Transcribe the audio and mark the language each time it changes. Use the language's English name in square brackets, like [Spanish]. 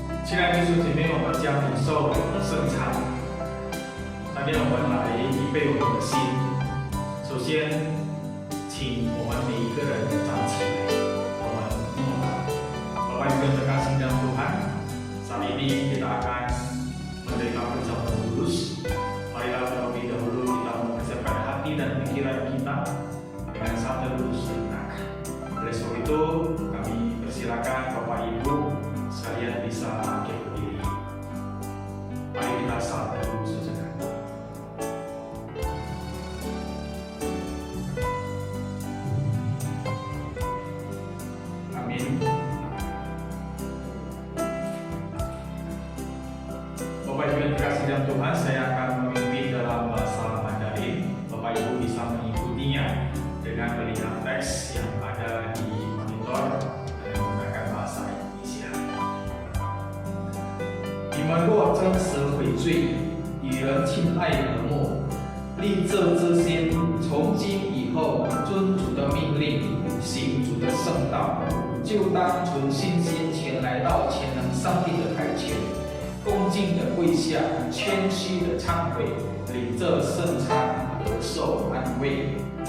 [Chinese] 亲爱的弟兄姐妹，我们将领受圣餐。那边我们来预备我们的心。首先，请我们每一个人站起来，我们默祷。 [Indonesian] Bapak Ibu yang terkasih dalam Tuhan, saat ini kita akan menerima perjamuan kudus. Marilah terlebih dahulu kita mempersiapkan hati dan pikiran kita dengan satu teduh sejenak. Oleh sebab itu, kami persilakan Bapak Ibu sekalian bisa bangkit berdiri. Mari kita saat teduh sejenak. Amin. Bapak Ibu yang dikasihi dalam Tuhan, saya akan memimpin dalam bahasa Mandarin. Bapak Ibu bisa mengikutinya dengan melihat teks yang ada di monitor dan menggunakan bahasa Indonesia. [Chinese] 你们若真实悔罪，与人亲爱和睦，立这之心，从今以后遵主的命令，行主的圣道，就当存信心前来到全能上帝的台前，恭敬的跪下，谦虚的忏悔，领这圣餐得受安慰。